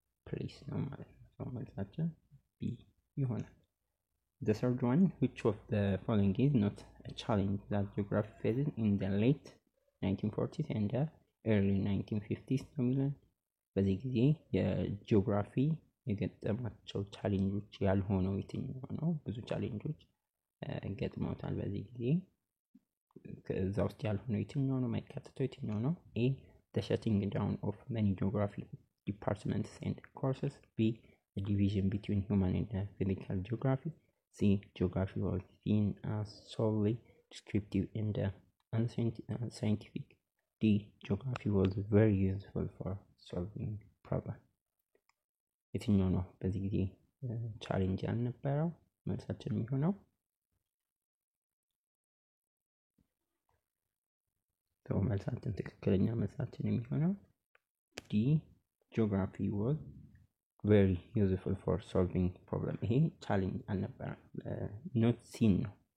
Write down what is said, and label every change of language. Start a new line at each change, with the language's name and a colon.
Amharic: ፕሌስ ነው ማለት ነው። መልሳችን ቢ ይሆናል።
English: The third one, which of the following is not a challenge that geography faced in the late 1940s and the early 1950s
Amharic: ነው የሚለን። በዚህ ጊዜ የጂኦግራፊ የገጠማቸው ቻሌንጆች ያልሆነው የትኛው ነው? ብዙ ቻሌንጆች ገጥመውታል በዚህ ጊዜ። ከዛ ውስጥ ያልሆነው የትኛው ነው? የማይካተተው የትኛው ነው?
English: ኤ the shutting down of many geography departments and courses. B the division between human and physical geography. C geography was seen as solely descriptive and unscientific. D geography was very useful for solving problems.
Amharic: የትኛው ነው በዚህ ጊዜ ቻሌንጅ ያልነበረው? መልሳችን የሚሆነው መልሳችን ትክክለኛ መልሳችን የሚሆነው ዲ
English: geography was very useful for solving problem።
Amharic: ይሄ ቻሌንጅ አልነበረም። ኖት ሲን ነው።